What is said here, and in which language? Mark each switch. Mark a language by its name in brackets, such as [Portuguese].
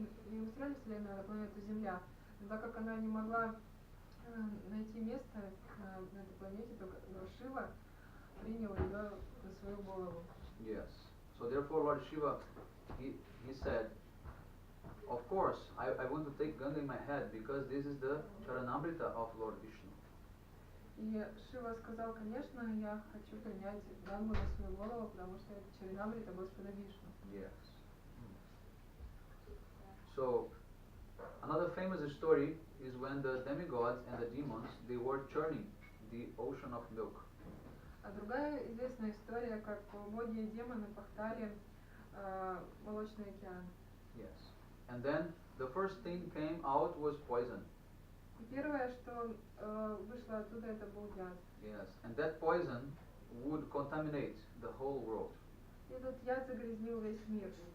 [Russian] Не материальную вселенную, а планету Земля. Но так как она не могла найти место на этой планете, то Шива принял ее на свою голову. [English] Yes. So therefore Lord Shiva, he said, of course, I want to take Ganga in my head because this is the Charanamrita of Lord Vishnu. [Russian] И Шива сказал, конечно, я хочу принять Гангу на свою голову, потому что это Чаринамрита Господа Вишну. [English] Yes. So, another famous story is when the demigods and the demons, they were churning the ocean of milk. [Russian] А другая известная история, как боги и демоны пахтали молочный океан. [English] Yes. And then the first thing came out was poison. [Russian] И первое, что вышло оттуда, это был яд. [English] Yes. And that poison would contaminate the whole world. [Russian] И этот яд загрязнил весь мир.